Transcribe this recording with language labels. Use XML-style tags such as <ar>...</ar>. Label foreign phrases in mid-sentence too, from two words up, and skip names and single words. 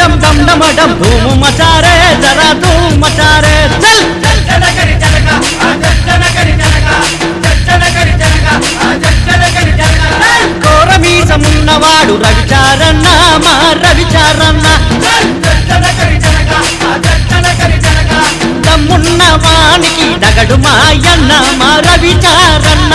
<hi>डम डम डम धूम मचा रे जरा धूम मचा रे चल</hi> <te>జన కరి జనక జన కరి జనక జన కరి జనక జన కరి జనక కోరమీసమున్నవాడు రవిచారన్న మా రవిచారన్న జన కరి జనక జన కరి జనక దమ్మున్న వానికి డగడు మాయన్న మా రవిచారన్న</te>